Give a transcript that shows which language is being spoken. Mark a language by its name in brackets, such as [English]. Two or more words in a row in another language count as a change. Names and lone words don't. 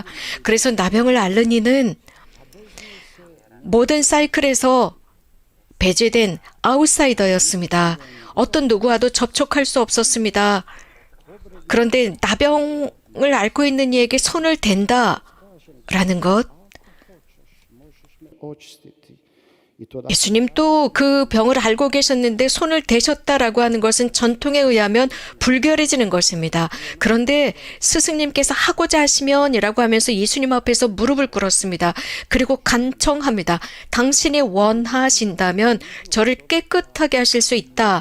[Korean] 그래서 나병을 앓는 이는 모든 사이클에서 배제된 아웃사이더였습니다. 어떤 누구와도 접촉할 수 없었습니다. 그런데 나병을 앓고 있는 이에게 손을 댄다라는 것, [Croatian] očistiti. I to da [Korean] 예수님 또 그 병을 앓고 계셨는데 손을 대셨다라고 하는 것은 전통에 의하면 불결해지는 것입니다. 그런데 스승님께서 하고자 하시면이라고 하면서 예수님 앞에서 무릎을 꿇었습니다. 그리고 간청합니다. 당신이 원하신다면 저를 깨끗하게 하실 수 있다.